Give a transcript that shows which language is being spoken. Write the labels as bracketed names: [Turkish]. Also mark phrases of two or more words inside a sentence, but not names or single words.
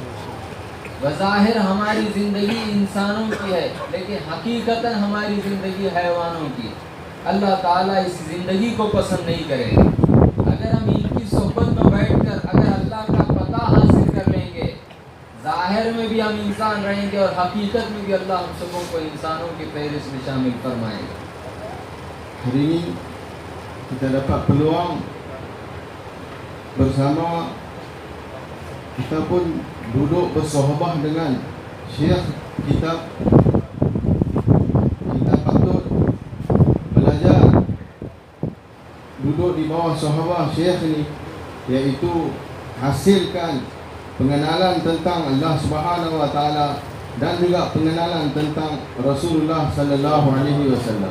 [Hindi] बज़ाहिर हमारी ज़िंदगी इंसानों की है लेकिन हकीकतन हमारी ज़िंदगी हैवानों की। अल्लाह ताला इस ज़िंदगी को पसंद नहीं करेगा। अगर हम इनकी सोहबत में बैठकर अगर अल्लाह का पता हासिल कर लेंगे, ज़ाहिर में भी हम इंसान रहेंगे और हकीकत में भी अल्लाह हम सबों को इंसानों की फहरिस्त में शामिल फरमाएगा। [Malay] hari ini kita dapat peluang bersama, kita pun duduk bersahabah dengan syekh kita. Kita patut belajar duduk di bawah sahabah syekh ni, iaitu hasilkan pengenalan tentang Allah [Arabic] سبحانه وتعالى [Malay] dan juga pengenalan tentang Rasulullah [Arabic] صلى الله عليه وسلم.